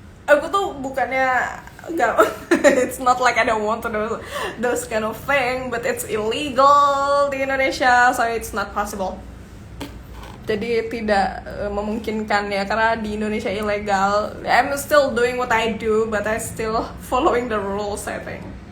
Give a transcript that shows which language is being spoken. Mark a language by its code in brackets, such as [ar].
[id] Aku tuh bukannya gak, [en] it's not like I don't want to do those kind of thing, but it's illegal [id] di Indonesia, [en] so it's not possible. [id] Jadi tidak memungkinkan ya, karena di Indonesia ilegal. [en] I'm still doing what I do, but I still following the rules, I think.